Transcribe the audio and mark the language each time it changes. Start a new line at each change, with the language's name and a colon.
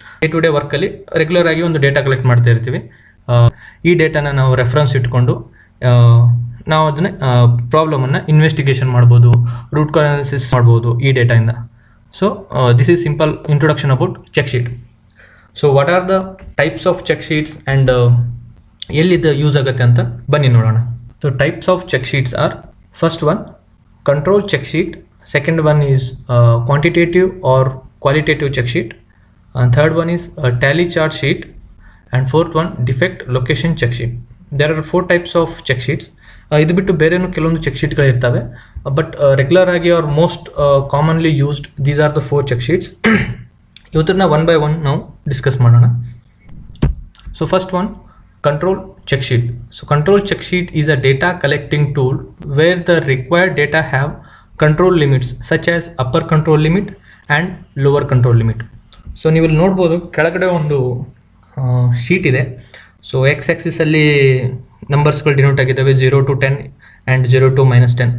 Kannada: Day to day ವರ್ಕಲ್ಲಿ regular ಆಗಿ ಒಂದು data collect ಮಾಡ್ತಾ ಇರ್ತೀವಿ. ಈ ಡೇಟಾನ ನಾವು ರೆಫರೆನ್ಸ್ ಇಟ್ಕೊಂಡು ನಾವು ಅದನ್ನ ಪ್ರಾಬ್ಲಮನ್ನು ಇನ್ವೆಸ್ಟಿಗೇಷನ್ ಮಾಡ್ಬೋದು, ರೂಟ್ ಕಾಸ್ ಅನಾಲಿಸಿಸ್ ಮಾಡ್ಬೋದು ಈ ಡೇಟಾಯಿಂದ. So this is simple introduction about check sheet. So what are the types of check sheets and ಎಲ್ಲಿದು use ಆಗುತ್ತೆ ಅಂತ ಬನ್ನಿ ನೋಡೋಣ. So types of check sheets R, first one
English: control check sheet, second one is quantitative or qualitative check sheet, and third one is tally chart sheet, and fourth one defect location check sheet. There are 4 types of check sheets.
Kannada: ಇದು ಬಿಟ್ಟು ಬೇರೆನೂ ಕೆಲವೊಂದು check ಶೀಟ್ಗಳು ಇರ್ತವೆ, but regular ಆಗಿ R most commonly used these are the 4 check sheets. ಇವತ್ತನ್ನ one by one ನಾವು discuss ಮಾಡೋಣ. So first one, control check sheet.
English: So control check sheet is a data collecting tool where the required data have control limits such as upper control limit and lower control limit.
Kannada: So ನೀವು ಇಲ್ಲಿ ನೋಡ್ಬೋದು ಕೆಳಗಡೆ ಒಂದು sheet ಇದೆ. So X ಆಕ್ಸಿಸಲ್ಲಿ ನಂಬರ್ಸ್ಗಳು denote ಆಗಿದ್ದಾವೆ 0 to 10 and 0 to -10.